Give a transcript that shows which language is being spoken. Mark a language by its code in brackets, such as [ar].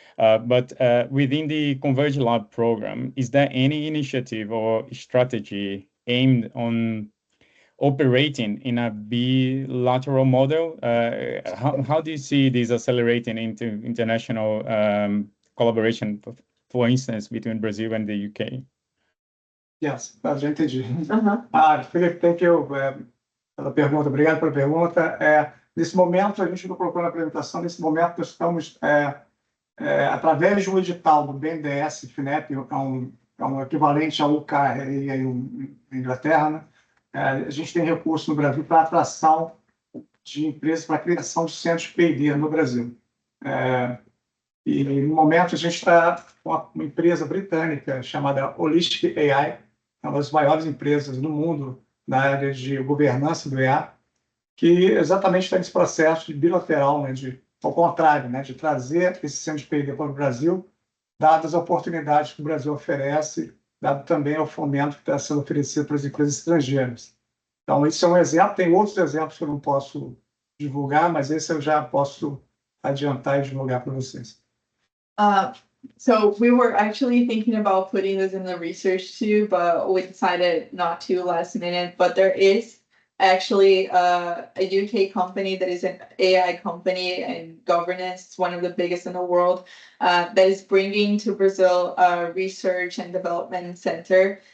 [en] But within the ConvergeLab program, is there any initiative or strategy aimed on operating in a bilateral model? How do you see this accelerating into international collaboration, for instance, between Brazil and the UK? [pt] Yes, já entendi. Filipe, [en] thank you [pt] pela pergunta, obrigado pela pergunta. Nesse momento, a gente não colocou na apresentação, nesse momento nós estamos, através de um edital do BNDES, FINEP, é um equivalente ao UKRI na Inglaterra, né? A gente tem recurso no Brasil para atração de empresas, para a criação de centros de P&D no Brasil. E no momento a gente está com uma empresa britânica chamada Holistic AI, é uma das maiores empresas do mundo na área de governança do IA, que exatamente está nesse processo de bilateral, né, ao contrário, né, de trazer esse centro de P&D para o Brasil, dadas as oportunidades que o Brasil oferece, dado também ao fomento que está sendo oferecido para as empresas estrangeiras. Então, esse é um exemplo. Tem outros exemplos que eu não posso divulgar, mas esse eu já posso adiantar e divulgar para vocês. [en] So we were actually thinking about putting this in the research too, but we decided not to last minute. But there is actually a UK company that is an AI company and governance. It's one of the biggest in the world that is bringing to Brazil a research and development center.